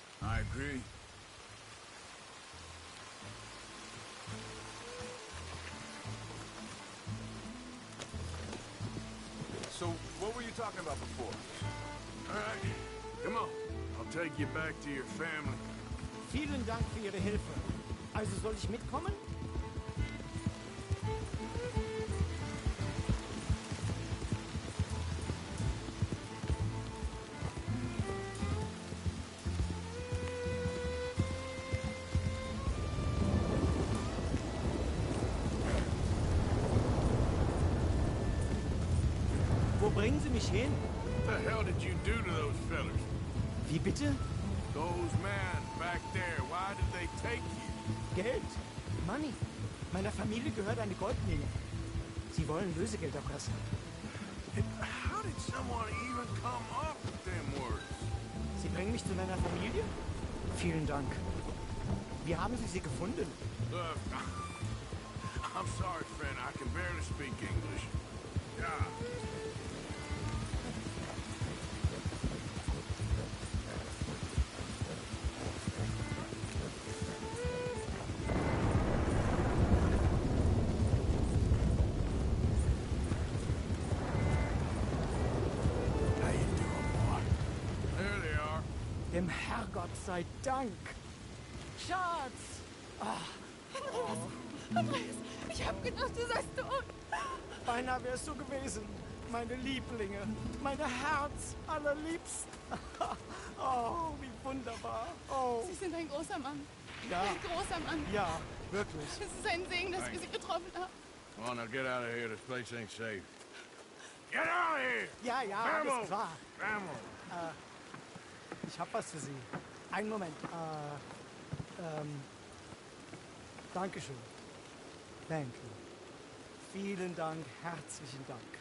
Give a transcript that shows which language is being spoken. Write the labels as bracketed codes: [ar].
[en] I agree. So, what were you talking about before? All right, come on. I'll take you back to your family. [de] Vielen Dank für Ihre Hilfe. Also soll ich mitkommen? Wo bringen Sie mich hin? [en] What the hell did you do to those fellas? [de] Wie bitte? [en] Those men back there, why did they take you? [de] Geld. [en] Money. [de] Meiner Familie gehört eine Goldmine. Sie wollen Lösegeld erpressen. [en] How did someone even come up with them words? [de] Sie bringen mich zu meiner Familie? Vielen Dank. Wie haben Sie sie gefunden? [en] Look, I'm sorry, friend. I can barely speak English. Yeah. How you doing, boy? There they are. [de] Dem Herrgott sei Dank. Schatz! Andreas, ich hab gedacht, du seist tot. Beinahe wär's so gewesen. Meine Lieblinge. Meine Herz allerliebst. Oh, wie wunderbar. Oh, Sie sind ein großer Mann. ja, Ein großer Mann. ja, wirklich. Es ist ein Segen, dass wir Sie getroffen haben. [en] Come on, now get out of here. This place ain't safe. Get out of here! [de] Ja, ja, [es] Vamos! [de] alles klar. [es] Vamos! [de] Ich hab was für Sie. Einen Moment. Dankeschön. [en] Thank you. [de] Vielen Dank, herzlichen Dank.